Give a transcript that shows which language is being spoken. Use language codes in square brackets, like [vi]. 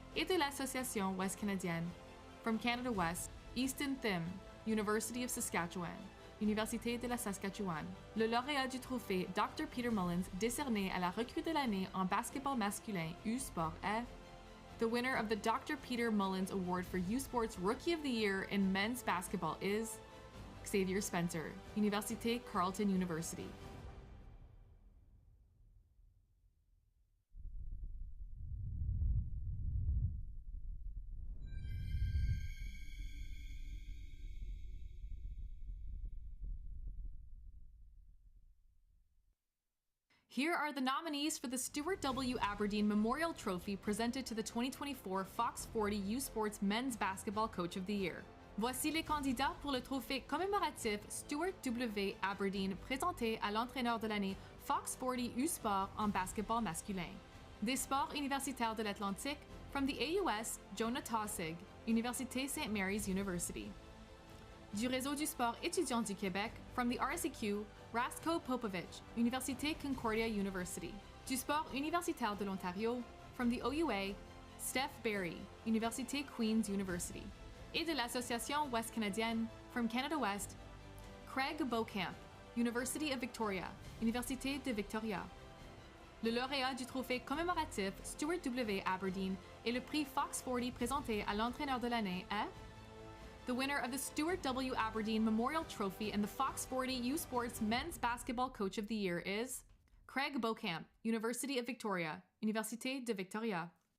[fr] Et de l'Association Ouest Canadienne, [en] from Canada West, [fr] Easton Thim, University of Saskatchewan, Université de la Saskatchewan. Le lauréat du trophée Dr. Peter Mullins décerné à la recrue de l'année en basketball masculin U-Sport est: [en] the winner of the Dr. Peter Mullins Award for U Sports Rookie of the Year in men's basketball is Xavier Spencer, Université Carleton University. Here are the nominees for the Stuart W. Aberdeen Memorial Trophy presented to the 2024 Fox 40 U Sports Men's Basketball Coach of the Year. [fr] Voici les candidats pour le trophée commémoratif Stuart W. Aberdeen présenté à l'entraîneur de l'année Fox 40 U Sport en basketball masculin. Des sports universitaires de l'Atlantique, [en] from the AUS, [fr] Jonah Tossig, Université St. Mary's University. Du réseau du sport étudiant du Québec, [en] from the RCQ, [fr] Rasko Popovich, Université Concordia University. Du sport universitaire de l'Ontario, [en] from the OUA, [fr] Steph Barry, Université Queen's University. Et de l'Association Ouest Canadienne, [en] from Canada West, [fr] Craig Beaucamp, University of Victoria, Université de Victoria. Le lauréat du trophée commémoratif Stuart W. Aberdeen et le prix Fox 40 présenté à l'entraîneur de l'année est: [en] the winner of the Stuart W. Aberdeen Memorial Trophy and the Fox 40 U Sports Men's Basketball Coach of the Year is Craig Beaucamp, University of Victoria, Université de Victoria.